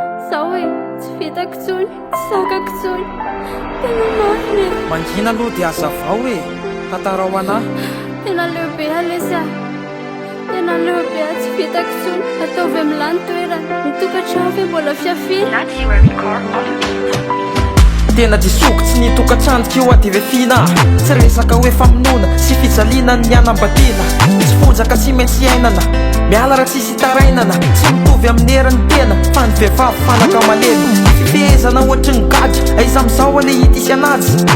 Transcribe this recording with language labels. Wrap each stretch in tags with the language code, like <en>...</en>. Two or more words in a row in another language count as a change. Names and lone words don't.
<mg>Zaho hoe, tsy vitako tsony, tsy zakako tsony. Tena marina e. Mangina aloha dia aza vao hoe, tantara ho anahy. Tena leo be a lesy a. Tena leo be a, tsy vitako tsony. Ataovy amin'ny lany toerana. Ny tokantrano ve mbola fiafiana?</mg> <en>Not your record on the beat.</en> <mg>Tena diso tsy ny tokantrano kio a dia ve fina. Tsy resaka hoe famonoana sy fijaliana ny anam-badiana. Tsy vonjaka sy maintsy ainana, miala raha tsisy tarainana. Tsy mitovy amin'ny heran'ny tena, fa ny vehivavy fanaka malemy. Fifehezana ohatry ny gadra, aiza amin'izao a le hita isy anazy.</mg>